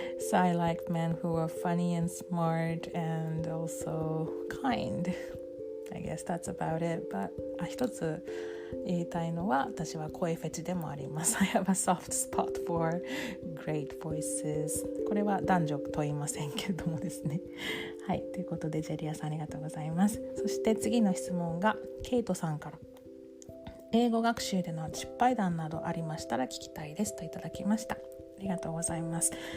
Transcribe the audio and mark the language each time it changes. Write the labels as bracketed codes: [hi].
[en] So I like men who are funny and smart and also kind.I guess that's about it. [ja] But 一つ言いたいのは私は声フェチでもあります。 [en] I have a soft spot for great voices. [ja] これは男女と言いませんけれどもですね。はい、ということでジェリアさんありがとうございます。そして次の質問がケイトさんから。英語学習での失敗談などありましたら聞きたいですといただきました。ありがとうございます。